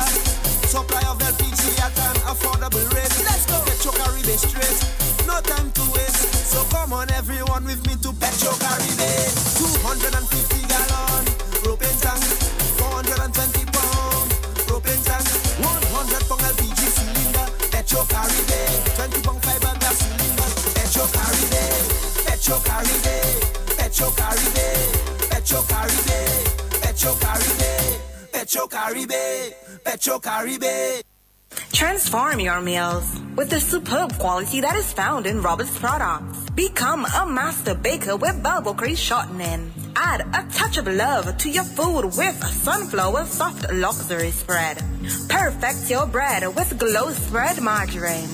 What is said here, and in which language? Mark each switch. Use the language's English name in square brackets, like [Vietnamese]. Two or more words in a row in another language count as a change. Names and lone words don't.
[English] Supply of LPG at an affordable rate. Let's go. Petro Caribe straight. No time to waste. So come on everyone with me to Petro Caribe. 250 gallon propane tank. 420 pound propane tank. 100 pound LPG cylinder. Petro Caribe. 20 pound fiberglass cylinder. Petro Caribe. Petro Caribe. Petro Caribe. Petro Caribe. Petro Caribe. Petro Caribe. Petro Caribe. Transform your meals with the superb quality that is found in Robert's products. Become a master baker with bubble crease shortening. Add a touch of love to your food with Sunflower Soft Luxury Spread. Perfect your bread with Glow Spread Margarine.